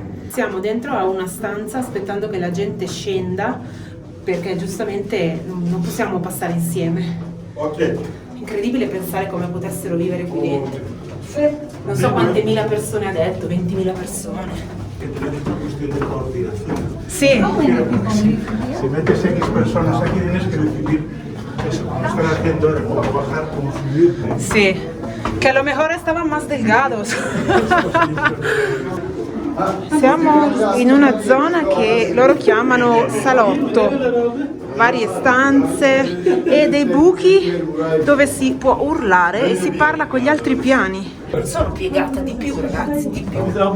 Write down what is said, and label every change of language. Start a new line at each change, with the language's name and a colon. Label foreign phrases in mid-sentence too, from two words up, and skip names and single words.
Italian: Siamo dentro a una stanza aspettando che la gente scenda, perché giustamente non possiamo passare insieme. Incredibile pensare come potessero vivere qui dentro. Non so quante mila persone ha detto, 20.000 persone. Sì.
Spanish: Si metes X personas aquí tienes que decidir eso, cómo están haciendo, cómo bajar, cómo subir. Sì, che a lo mejor estaban más delgados.
Italian: Siamo in una zona che loro chiamano salotto, varie stanze e dei buchi dove si può urlare e si parla con gli altri piani. Sono piegata di più, ragazzi, di più.